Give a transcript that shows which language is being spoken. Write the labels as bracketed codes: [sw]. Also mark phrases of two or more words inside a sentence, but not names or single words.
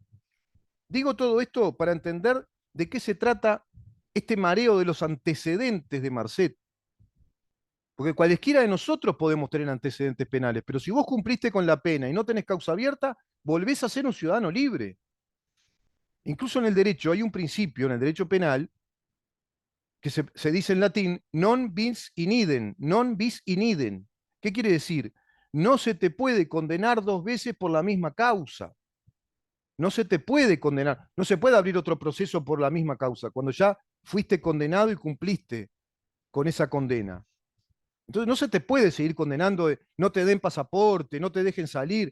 [es] Digo todo esto para entender de qué se trata este mareo de los antecedentes de Marcet. Porque cualesquiera de nosotros podemos tener antecedentes penales, pero si vos cumpliste con la pena y no tenés causa abierta, volvés a ser un ciudadano libre. Incluso en el derecho hay un principio, en el derecho penal, que se dice en latín, [la] non bis in idem, non bis in idem. [es] ¿Qué quiere decir? No se te puede condenar dos veces por la misma causa. No se te puede condenar, no se puede abrir otro proceso por la misma causa, cuando ya fuiste condenado y cumpliste con esa condena. Entonces no se te puede seguir condenando, no te den pasaporte, no te dejen salir.